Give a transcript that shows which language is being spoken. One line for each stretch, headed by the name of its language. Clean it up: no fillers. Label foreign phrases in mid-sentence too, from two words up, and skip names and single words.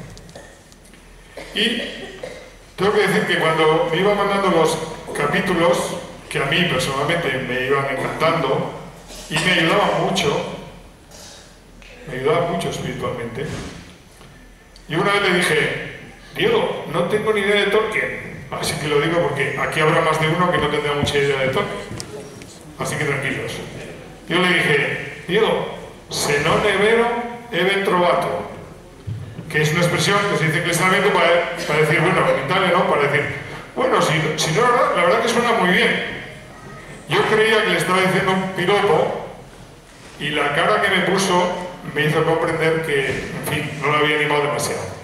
Spanish: Y tengo que decir que cuando me iba mandando los capítulos, que a mí personalmente me iban encantando y me ayudaban mucho espiritualmente, y una vez le dije: Diego, no tengo ni idea de Tolkien. Así que lo digo porque aquí habrá más de uno que no tendrá mucha idea de Tolkien. Así que tranquilos. Yo le dije: Diego,
Italian: se non è vero e ben trovato,
Spanish: que es una expresión que se dice eclesialmente para decir, bueno, en Italia, ¿no? Para decir, bueno, si no, la verdad que suena muy bien. Yo creía que le estaba diciendo un piropo, y la cara que me puso me hizo comprender que, en fin, no lo había animado demasiado.